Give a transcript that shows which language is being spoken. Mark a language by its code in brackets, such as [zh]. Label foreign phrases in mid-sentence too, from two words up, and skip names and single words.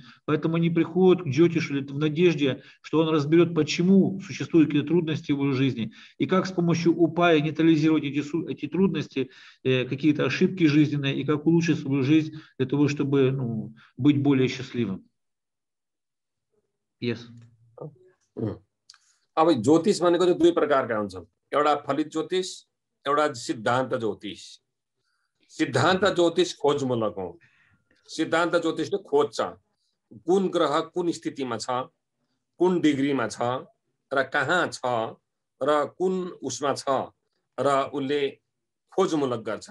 [ru] Поэтому они приходят к Джотишу в надежде, что он разберет, почему существуют какие-то трудности в его жизни, и как с помощью упая нейтрализировать эти трудности, какие-то ошибки жизненные, и как улучшить свою жизнь для того, чтобы быть более счастливым. [en] Yes. [ne] अब ज्योतिष भनेको चाहिँ दुई प्रकारका हुन्छन्, एउटा फलित ज्योतिष, एउटा सिद्धान्त ज्योतिष। सिद्धान्त ज्योतिष खोजमूलक हो। सिद्धान्त ज्योतिषले खोज्छ कुन ग्रह कुन स्थितिमा छ, कुन डिग्रीमा छ र कहाँ छ र कुन उसमा छ र उसले खोजमूलक गर्छ।